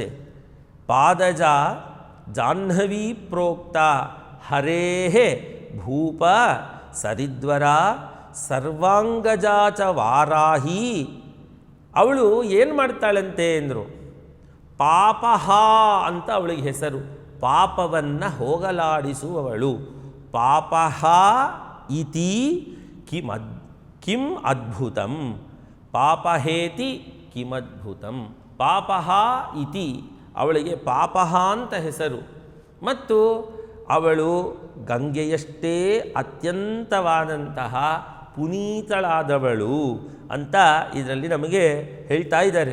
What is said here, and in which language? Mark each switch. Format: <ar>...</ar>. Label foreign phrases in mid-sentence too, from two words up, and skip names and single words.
<sa>ಪಾದಜ ಜಾಹ್ನವೀ ಪ್ರೋಕ್ತ ಹರೇಹೇ ಭೂಪ ಸರಿದ್ವರ ಸರ್ವಾಂಗಜಾಚ ವಾರಾಹಿ.</sa> <kn>ಅವಳು ಏನು ಮಾಡ್ತಾಳಂತೆ ಅಂದರು, ಪಾಪಹ ಅಂತ ಅವಳಿಗೆ ಹೆಸರು. ಪಾಪವನ್ನು ಹೋಗಲಾಡಿಸುವವಳು.</kn> <sa>ಪಾಪಹ ಇತಿ ಕಿಂ ಅದ್ಭುತಂ, ಪಾಪಹೇತಿ ಕಿಮದ್ಭುತಂ. ಪಾಪಹ ಇತಿ</sa> <kn>ಅವಳಿಗೆ ಪಾಪಹ ಅಂತ ಹೆಸರು. ಮತ್ತು ಅವಳು ಗಂಗೆಯಷ್ಟೇ ಅತ್ಯಂತವಾದಂತಹ ಪುನೀತಳಾದವಳು ಅಂತ ಇದರಲ್ಲಿ ನಮಗೆ ಹೇಳ್ತಾ ಇದ್ದಾರೆ.</kn>